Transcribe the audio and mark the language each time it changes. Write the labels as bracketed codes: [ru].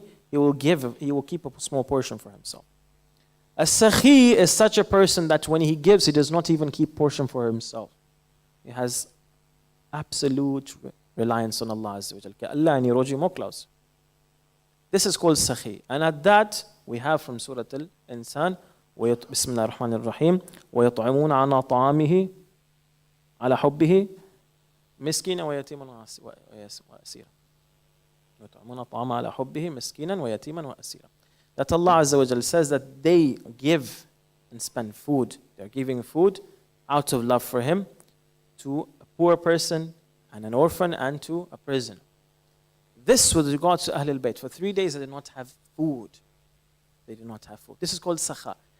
[en] He will give, he will keep a small portion for himself. A sakhi is such a person that when he gives, he does not even keep portion for himself. He has absolute reliance on Allah Azza wa Jal. This is called sakhi. And at that, we have from Surah Al-Insan, [ar] بسم الله الرحمن الرحيم ويطعمون على طعامه على حبه مسكينا ويتيما وأسيرا يطعمون الطعام على حبه مسكينا ويتيما وأسيرا. [en] That Allah Azza wa Jal says that they give and spend food. They're giving food out of love for Him to a poor person and an orphan and to a prisoner. This with regards to Ahlul Bayt. For 3 days they did not have food. They did not have food. This is called sakha.